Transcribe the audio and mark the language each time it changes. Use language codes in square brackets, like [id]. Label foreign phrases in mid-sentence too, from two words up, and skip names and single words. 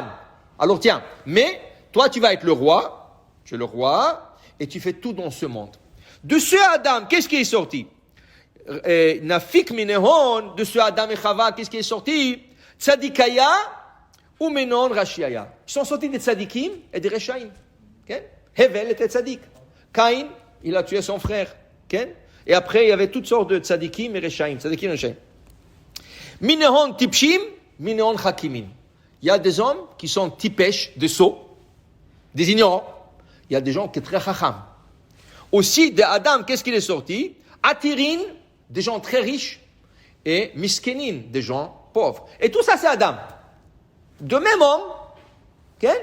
[fr] Alors tiens, mais toi tu vas être le roi, tu es le roi, et tu fais tout dans ce monde. De ce Adam, qu'est-ce qui est sorti? [arc] נפיק מנהון, [fr] de ce Adam et Chava, qu'est-ce qui est sorti? [arc] צדיקיא ומנהון רשיעיא. [fr] Ils sont sortis des tzadikim et des reshaim. Okay? Hevel était tzadik. Caïn, il a tué son frère. Okay? Et après, il y avait toutes sortes de tzadikim et reshaim. Tzadikim et reshaim. [arc] מנהון טפשין, מנהון חכימין. [fr] Il y a des hommes qui sont tipesh, des sots, des ignorants. Il y a des gens qui sont très chacham. Aussi, de Adam, qu'est-ce qu'il est sorti? Atirin, des gens très riches, et miskenin, des gens pauvres. Et tout ça, c'est Adam. De même homme, okay?